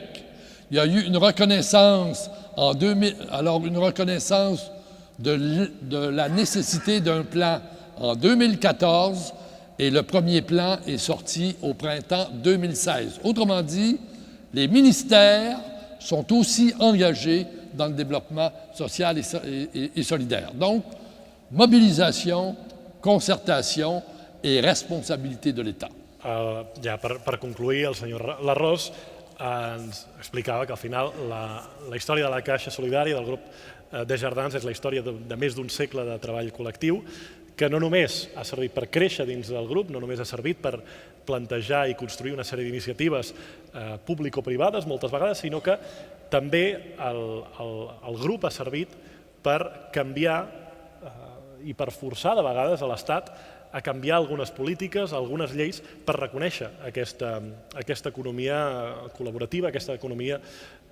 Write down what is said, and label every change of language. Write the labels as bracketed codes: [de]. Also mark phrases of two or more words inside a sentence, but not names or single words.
[fr] Il y a eu une reconnaissance en 2000, alors une reconnaissance de la nécessité d'un plan en 2014 et le premier plan est sorti au printemps 2016. Autrement dit, les ministères sont aussi engagés dans le développement social et solidaire. Donc, mobilisation, concertation et responsabilité de l'État. [ca] Ja per concluir, el senyor Larros ens explicava que al final la història de la Caixa Solidària del grup Desjardins és la història de més d'un segle de treball col·lectiu que no només ha servit per créixer dins del grup, no només ha servit per plantejar i construir una sèrie d'iniciatives público-privades moltes vegades, sinó que també el grup ha servit per canviar i per forçar de vegades a l'Estat a canviar algunes polítiques, algunes lleis per reconèixer aquesta economia col·laborativa, aquesta economia col·lectiva.